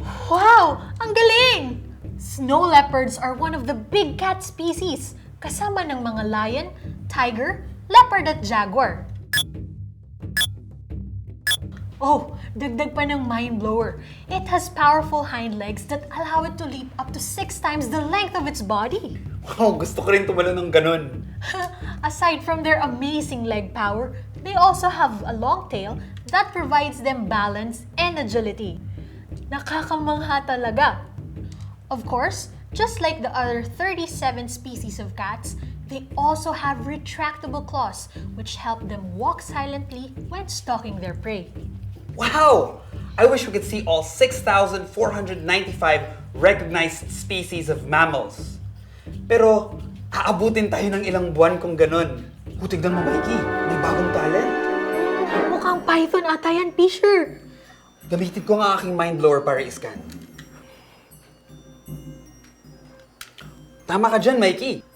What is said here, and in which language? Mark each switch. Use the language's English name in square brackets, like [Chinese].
[English] Wow! [Filipino] Ang galing! [English] Snow leopards are one of the big cat species, [Filipino] kasama ng mga lion, tiger, leopard at jaguar. Oh, dagdag pa ng mind blower. [English] It has powerful hind legs that allow it to leap up to 6 times the length of its body. [Filipino] Wow, gusto ko rin tumalon ng ganun. [English] Aside from their amazing leg power, they also have a long tail that provides them balance and agility. [Filipino] Nakakamangha talaga. [English] Of course, just like the other 37 species of cats, they also have retractable claws which help them walk silently when stalking their prey. Wow! I wish we could see all 6,495 recognized species of mammals. [Filipino] Pero, aabutin tayo ng ilang buwan kung ganun. Tignan mo, Mikey. May bagong talent. Mukhang python ata yan, Fisher. Gamitin ko nga aking mind blower para i-scan. Tama ka dyan, Mikey.